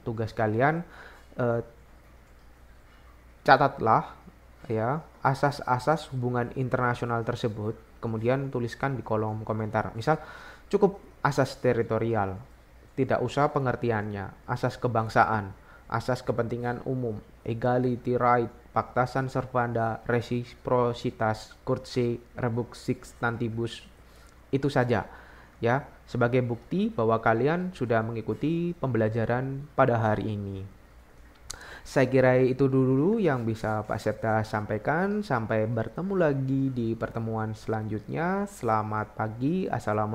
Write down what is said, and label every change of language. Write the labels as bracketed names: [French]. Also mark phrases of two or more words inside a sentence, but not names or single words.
[Indonesian] Tugas kalian eh, catatlah ya asas-asas hubungan internasional tersebut, kemudian tuliskan di kolom komentar. Misal cukup asas teritorial, tidak usah pengertiannya, asas kebangsaan, asas kepentingan umum, [English] equality right, [Latin] pacta sunt servanda, reciprocitas, curtse, rebus sic stantibus. [Indonesian] Itu saja ya, sebagai bukti bahwa kalian sudah mengikuti pembelajaran pada hari ini. Saya kira itu dulu yang bisa Pak Septa sampaikan. Sampai bertemu lagi di pertemuan selanjutnya. Selamat pagi.